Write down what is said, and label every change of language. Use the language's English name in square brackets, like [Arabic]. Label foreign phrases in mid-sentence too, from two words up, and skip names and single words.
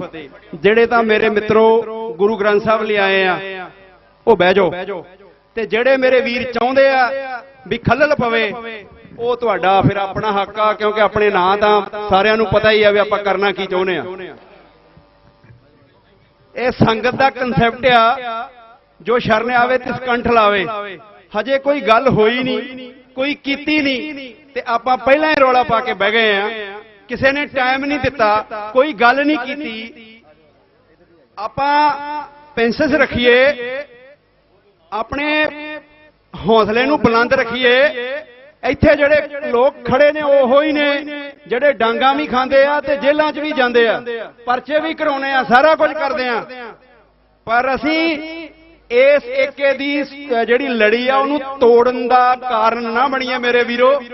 [Punjabi] ਜਿਹੜੇ ਤਾਂ ਮੇਰੇ ਮਿੱਤਰੋ ਗੁਰੂ ਗ੍ਰੰਥ ਸਾਹਿਬ ਲਈ ਆਏ ਆ ਉਹ ਬਹਿ ਜਾਓ, ਤੇ ਜਿਹੜੇ ਮੇਰੇ ਵੀਰ ਚਾਹੁੰਦੇ ਆ ਵੀ ਖੱਲਲ ਪਵੇ ਉਹ ਤੁਹਾਡਾ ਫਿਰ ਆਪਣਾ ਹੱਕ ਆ, ਕਿਉਂਕਿ ਆਪਣੇ ਨਾਂ ਤਾਂ ਸਾਰਿਆਂ ਨੂੰ ਪਤਾ ਹੀ ਆ ਵੀ ਆਪਾਂ ਕਰਨਾ ਕੀ ਚਾਹੁੰਦੇ ਆ। ਇਹ ਸੰਗਤ ਦਾ ਕਨਸੈਪਟ ਆ ਜੋ ਸਰਣਿ ਆਵੈ ਤਿਸੁ ਕੰਠਿ ਲਾਵੈ। ਹਜੇ ਕੋਈ ਗੱਲ ਹੋਈ ਨਹੀਂ, ਕੋਈ ਕੀਤੀ ਨਹੀਂ, ਤੇ ਆਪਾਂ ਪਹਿਲਾਂ ਹੀ ਰੌਲਾ ਪਾ ਕੇ ਬਹਿ ਗਏ ਹੈਂ। ਕਿਸੀ ਨੇ ਟਾਈਮ ਨਹੀਂ ਦਿੱਤਾ, ਕੋਈ ਗੱਲ ਨਹੀਂ ਕੀਤੀ। ਆਪਾਂ ਪੇਂਸਿਸ ਰੱਖੀਏ, ਅਪਣੇ ਹੌਸਲੇ ਨੂੰ ਬੁਲੰਦ ਰੱਖੀਏ। ਇੱਥੇ ਜਿਹੜੇ ਲੋਕ ਖੜੇ ਨੇ ਉਹੋ ਹੀ ਨੇ ਜਿਹੜੇ ਡਾਂਗਾ ਵੀ ਖਾਂਦੇ ਆ ਤੇ ਜੇਲ੍ਹਾਂ 'ਚ ਵੀ ਜਾਂਦੇ ਆ, ਪਰਚੇ ਵੀ ਕਰਾਉਣੇ ਆ, ਸਾਰਾ ਕੁਝ ਕਰਦੇ ਆ। ਪਰ ਅਸੀਂ ਇਸ ਏਕੇ ਦੀ ਜਿਹੜੀ ਲੜੀ ਆ ਉਹਨੂੰ ਤੋੜਨ ਦਾ ਕਾਰਨ ਨਾ ਬਣੀਏ ਮੇਰੇ ਵੀਰੋ।